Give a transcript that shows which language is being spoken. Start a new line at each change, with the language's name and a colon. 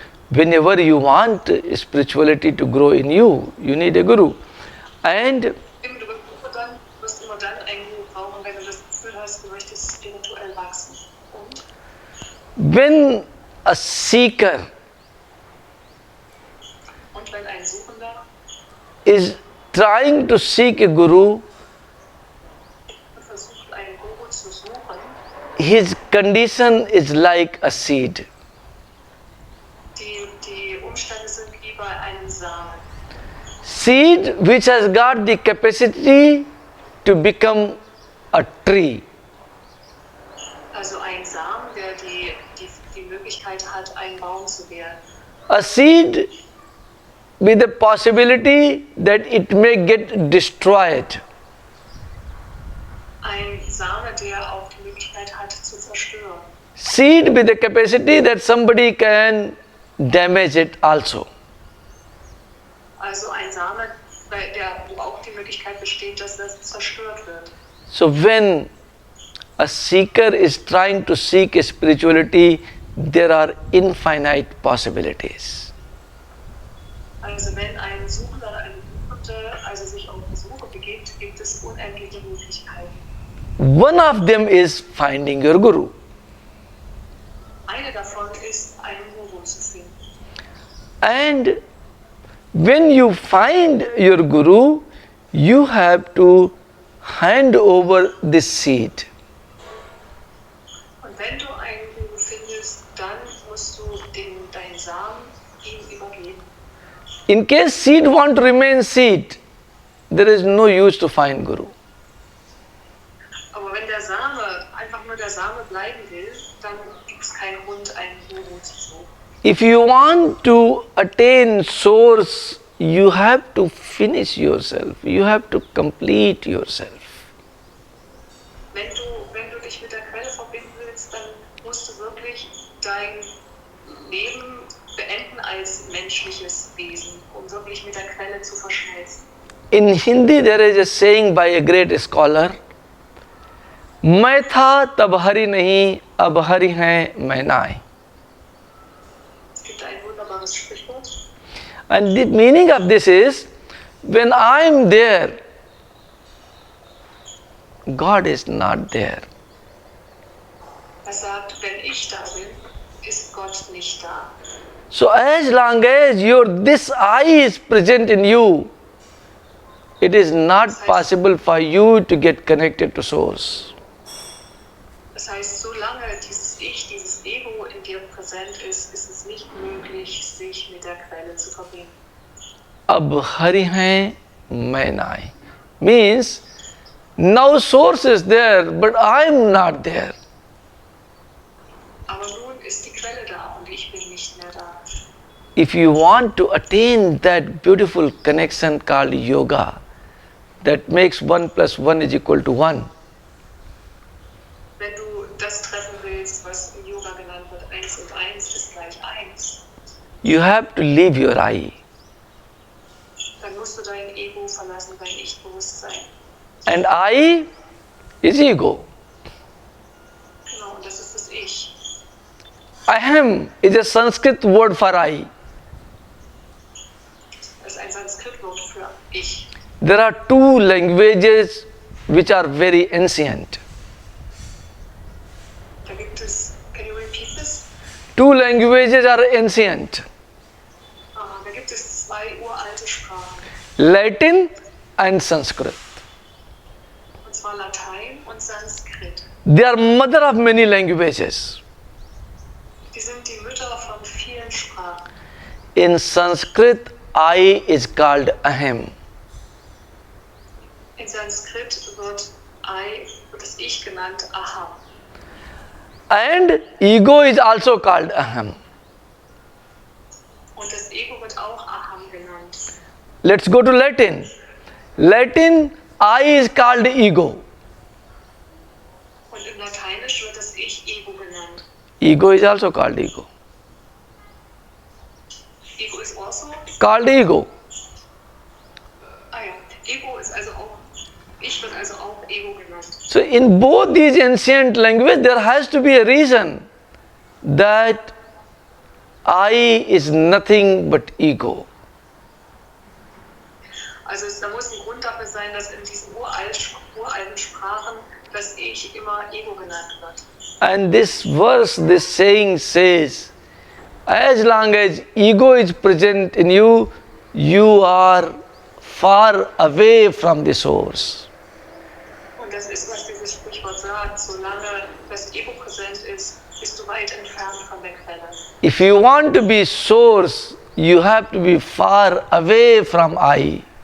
English: Whenever you want spirituality to grow in you, you need a guru. And
German: Du wirst immer dann einen Guru brauchen, wenn du das Gefühl hast, du möchtest spirituell wachsen.
English: when a seeker
German: Und wenn ein Suchender
English: is trying to seek a guru,
German: versucht, einen Guru zu suchen,
English: his condition is like a seed.
German: die Umstände sind wie bei einem Samen.
English: Seed which has got the capacity to become a tree.
German: Also ein Samen, der die Möglichkeit hat, ein Baum zu werden.
English: A seed with the possibility that it may get destroyed.
German: Ein Same, der auch die Möglichkeit hat, zu zerstören.
English: Seed with the capacity that somebody can damage it also.
German: Also ein Same, wo auch die Möglichkeit besteht, dass das zerstört wird.
English: So when a seeker is trying to seek spirituality, there are infinite possibilities.
German: Also wenn ein Suchender oder eine Suchende sich auf die Suche begibt, gibt es unendliche Möglichkeiten.
English: One of them is finding your guru.
German: Eine davon ist, einen Guru zu finden.
English: And when you find your guru, you have to hand over this seed.
German: Und wenn du einen Guru findest, dann musst du deinen Samen ihm übergeben.
English: In case seed want to remain seed, there is no use to find guru. Aber wenn der Same einfach nur der Same bleiben will, dann gibt es keinen Grund, einen Guru zu suchen. If you want to attain source, you have to finish yourself. You have to complete yourself.
German: Wenn du dich mit der Quelle verbinden willst, dann musst du wirklich dein Leben beenden als menschliches Wesen, um wirklich mit der Quelle zu verschmelzen.
English: In Hindi there is a saying by a great scholar,
Hindi: मैं था तब हरि नहीं, अब हरि हैं मैं नाय.
German: Es gibt ein wunderbares Sprichwort.
English: And the meaning of this is, when I am there, God is not there.
German: Er sagt, wenn ich da bin, ist Gott nicht da.
English: So as long as this I is present in you, it is not possible for you to get connected to source.
German: Das heißt, solange dieses Ich, dieses Ego in dir präsent ist, ist es nicht möglich, sich mit der Quelle zu verbinden.
Hindi: अब हरि हैं मैं नाय
English: means now source is there but I am not there.
German: Aber nun ist die Quelle da und ich bin nicht mehr da.
English: If you want to attain that beautiful connection called yoga, that makes 1 + 1 is equal to 1.
German: Wenn du das treffen willst, was im Yoga genannt wird, 1 und 1 ist gleich 1,
English: You have to leave your I.
German: dann musst du dein Ego verlassen, dein Ich-Bewusstsein.
English: And I is ego.
German: Genau, und das ist das Ich.
English: Aham is a Sanskrit word for I.
German: Das ist ein Sanskritwort für Ich.
English: There are two languages which are very ancient.
German: Da gibt es,
English: can you repeat this? Two languages are ancient.
German: Da gibt es 2 uralte Sprachen.
English: Latin and Sanskrit.
German: Und zwar Latein und Sanskrit.
English: They are mother of many languages.
German: Die sind die Mütter von vielen Sprachen.
English: In Sanskrit, I is called Aham.
German: In Sanskrit wird das Ich genannt Aham.
English: And ego is also called Aham.
German: Und das Ego wird auch Aham genannt.
English: Let's go to Latin. Latin, I is called ego.
German: Und Und im Lateinisch wird das Ich Ego genannt.
English: Ego is also called ego.
German: Ego ist also?
English: Called ego.
German: Ah ja, Ego ist also auch, Ich wird also auch Ego genannt.
English: So in both these ancient languages, there has to be a reason that I is nothing but ego.
German: Also da muss ein Grund dafür sein, dass in diesen uralten Sprachen das Ich immer Ego genannt wird.
English: And this verse, this saying says, as long as ego is present in you, you are far away from the source.
German: Und das ist, was dieses Sprichwort sagt, solange das Ego präsent ist, bist du weit entfernt von der Quelle.
English: If you want to be source, you have to be far away from I.